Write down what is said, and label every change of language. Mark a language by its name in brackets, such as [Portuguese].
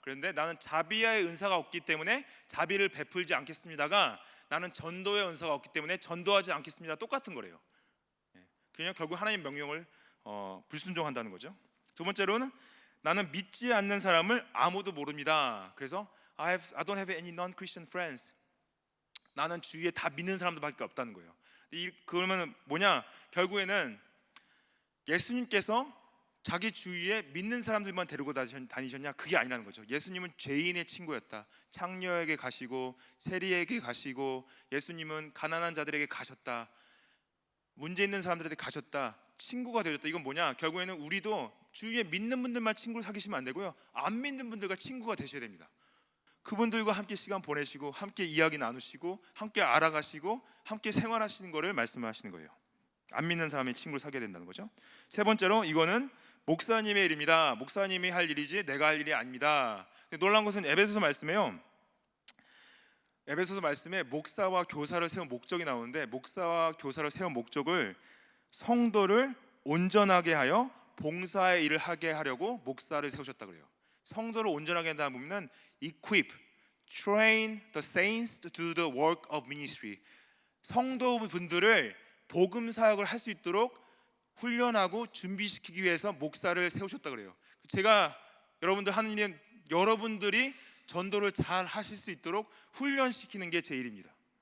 [Korean] 그런데 나는 자비의 은사가 없기 때문에 자비를 베풀지 않겠습니다가 나는 전도의 은사가 없기 때문에 전도하지 않겠습니다 똑같은 거래요. 그냥 결국 하나님 명령을 불순종한다는 거죠. 두 번째로는 나는 믿지 않는 사람을 아무도 모릅니다. 그래서 [English] I don't have any non-Christian friends. [Korean] 나는 주위에 다 믿는 사람들밖에 없다는 거예요. 그러면 뭐냐? 결국에는 예수님께서 자기 주위에 믿는 사람들만 데리고 다니셨냐? 그게 아니라는 거죠. 예수님은 죄인의 친구였다. 창녀에게 가시고 세리에게 가시고 예수님은 가난한 자들에게 가셨다. 문제 있는 사람들에게 가셨다. 친구가 되셨다. 이건 뭐냐? 결국에는 우리도 주위에 믿는 분들만 친구를 사귀시면 안 되고요, 안 믿는 분들과 친구가 되셔야 됩니다. 그분들과 함께 시간 보내시고 함께 이야기 나누시고 함께 알아가시고 함께 생활하시는 거를 말씀하시는 거예요. 안 믿는 사람의 친구를 사귀어야 된다는 거죠. 세 번째로 이거는 목사님의 일입니다. 목사님이 할 일이지 내가 할 일이 아닙니다. 놀라운 것은 에베소서 말씀에요. 에베소서 말씀에 목사와 교사를 세운 목적이 나오는데, 목사와 교사를 세운 목적을 성도를 온전하게 하여 봉사의 일을 하게 하려고 목사를 세우셨다 그래요. 성도를 온전하게 한다 보면은 [English] equip, train the saints to do the work of ministry. [Korean] 성도분들을 복음 사역을 할 수 있도록 훈련하고 준비시키기 위해서 목사를 세우셨다 그래요. 제가 여러분들 하는 일은 여러분들이 전도를 잘 하실 수 있도록 훈련시키는 게 제 일입니다.